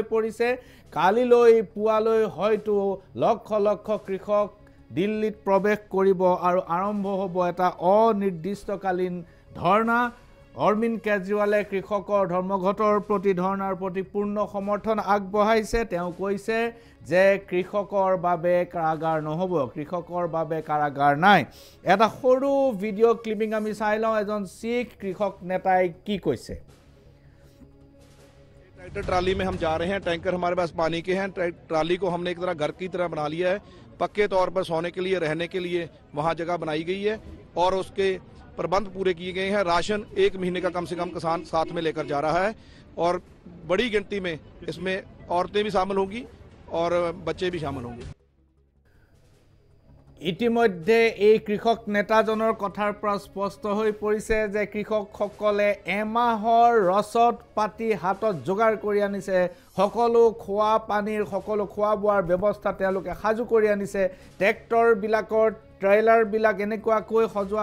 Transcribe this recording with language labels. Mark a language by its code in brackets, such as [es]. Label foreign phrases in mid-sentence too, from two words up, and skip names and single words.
[as] পৰিছে কালিলৈ পুৱালৈ হয়তো লক্ষ লক্ষ কৃষক দিল্লীত প্ৰৱেশ কৰিব আৰু আৰম্ভ হ'ব এটা অনিৰ্দিষ্টকালীন ধৰ্ণা অৰবিন্দ কেজৰিৱালে কৃষকৰ ধৰ্মঘটৰ প্ৰতি ধৰ্ণাৰ প্ৰতি পূৰ্ণ সমৰ্থন আগবঢ়াইছে তেওঁ কৈছে যে কৃষকৰ বাবে কাৰাগাৰ নহ'ব কৃষকৰ বাবে কাৰাগাৰ নাই এটা সৰু [en] video clipping [as] আমি চাই লওঁ এজন শিখ কৃষক নেতাই কি কৈছে [hi] ट्रैक्टर ट्राली में हम जा रहे हैं टैंकर हमारे पास पानी के हैं ट्राली को हमने एक तरह घर की तरह बना लिया है पक्के तौर पर सोने के लिए रहने के लिए वहां जगह बनाई गई है और उसके प्रबंध पूरे किए गए हैं राशन 1 महीने का कम से कम किसान साथ में लेकर जा रहा है और बड़ी गिनती में इसमें औरतें भी शामिल होंगी और बच्चे भी शामिल होंगे [as] ইতিমধ্যে এই কৃষক নেতাজনৰ কথাৰ পৰা স্পষ্ট হৈ পৰিছে যে কৃষকসকলে এমাহৰ ৰচদ পাতি হাতত যোগাৰ কৰি আনিছে সকলো খোৱা পানীৰ সকলো খোৱা বোৱাৰ ব্যৱস্থা তেওঁলোকে সাজু কৰি আনিছে ট্ৰেক্টৰবিলাকৰ ট্ৰেইলাৰবিলাক এনেকুৱাকৈ সজোৱা